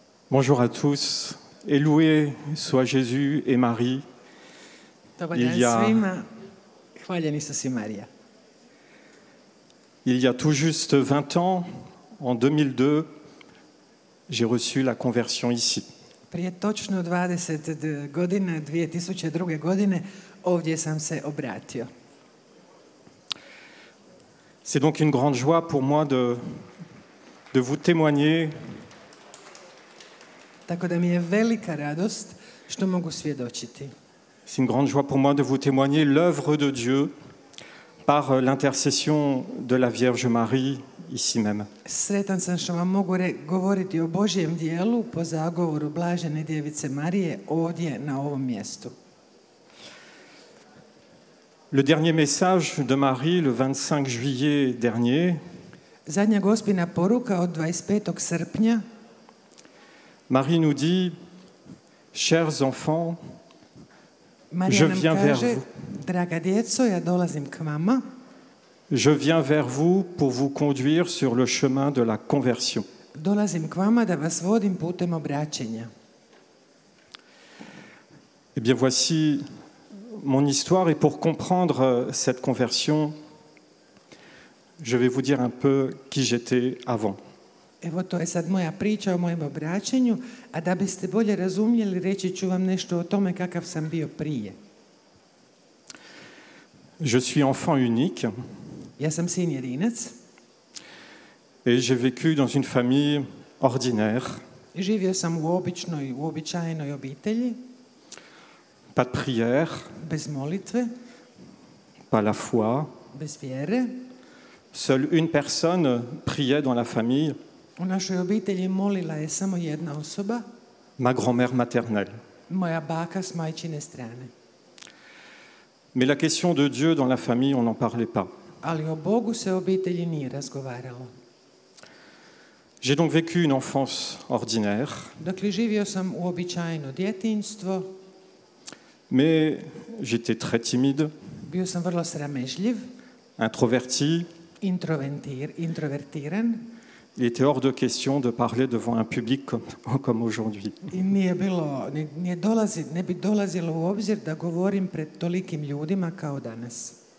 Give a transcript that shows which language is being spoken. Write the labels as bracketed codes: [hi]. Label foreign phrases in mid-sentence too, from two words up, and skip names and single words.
[fr] Bonjour à tous, et loué soit Jésus et Marie. [hr] Dobar [fr] Il [hr] dan [fr] y a- [hr] svima. Hvaljen Isus i Marija. [fr] Il y a tout juste 20 ans, en 2002, j'ai reçu la conversion ici. [hr] Prije točno 20 godina, 2002. godine, ovdje sam se obratio. [fr] C'est donc une grande joie pour moi de vous témoigner [hr] Tako da mi je velika radost što mogu svjedočiti. [fr] c'est une grande joie pour moi de vous témoigner l'œuvre de Dieu par l'intercession de la Vierge Marie ici même. [hr] Sretan sam što vam mogu govoriti o Božjem dijelu po zagovoru Blažene Djevice Marije ovdje na ovom mjestu. [fr] Le dernier message de Marie, le 25 juillet dernier, [hr] Zadnja Gospina poruka od 25. srpnja [fr] Marie nous dit, chers enfants, [hr] Marija [fr] Je [hr] nam [fr] viens vers [hr] kaže: [fr] vous. [hr] Draga djeco, ja dolazim k vama. [fr] je viens vers vous pour vous conduire sur le chemin de la conversion. [hr] Dolazim k vama da vas vodim putem obraćenja. [fr] Eh bien, voici mon histoire et pour comprendre cette conversion, je vais vous dire un peu qui j'étais avant. [hr] Evo, to je sad moja priča o mojem obraćenju, a da biste bolje razumjeli, reći ću vam nešto o tome kakav sam bio prije. [fr] Je suis enfant unique [hr] Ja sam sin jedinac, [fr] et j'ai vécu dans une famille ordinaire, [hr] živio sam u uobičajenoj obitelji, [fr] pas de prière, [hr] bez molitve, [fr] pas la foi. [hr] bez vjere. [fr] Seule une personne priait dans la famille, [hr] U našoj obitelji molila je samo jedna osoba, [fr] ma grand-mère maternelle. [hr] moja baka s majčine strane. [fr] Mais la question de Dieu dans la famille, on n'en parlait pas. [hr] Ali o Bogu se u obitelji nije razgovaralo. [fr] J'ai donc vécu une enfance ordinaire, [hr] Dakle, živio sam uobičajeno djetinjstvo, [fr] mais j'étais très timide, [hr] bio sam vrlo sramežljiv, [fr] introverti. [hr] introvertiran [fr] Il était hors de question de parler devant un public comme aujourd'hui. [hr] i ne bi dolazilo u obzir da govorim pred tolikim ljudima kao danas.